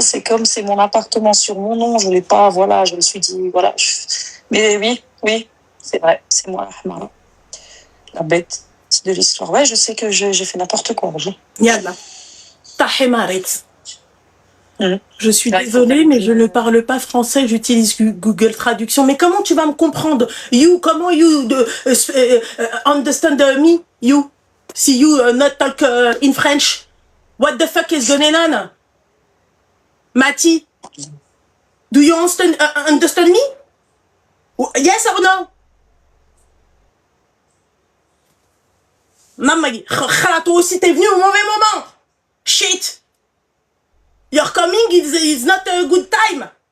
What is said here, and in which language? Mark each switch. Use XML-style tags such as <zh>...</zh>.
<fr>C'est comme c'est mon appartement sur mon nom. Je voulais pas, voilà. Je me suis dit, voilà. Mais oui, c'est vrai. C'est moi, la bête de l'histoire. Ouais, je sais que j'ai fait n'importe quoi.</fr> <ar>Yallah. Tahimarit.</ar> <fr>Je suis désolée, mais je ne parle pas français. J'utilise Google Traduction. Mais comment tu vas me comprendre?</fr> <en>Comment you understand me? You? See you not talk in French. What the fuck is going on? Mati, do you understand me? Yes or no?</en> <fr>Maman, toi aussi t'es venu au mauvais moment.</fr> <en>Shit. Your coming is not a good time.</en>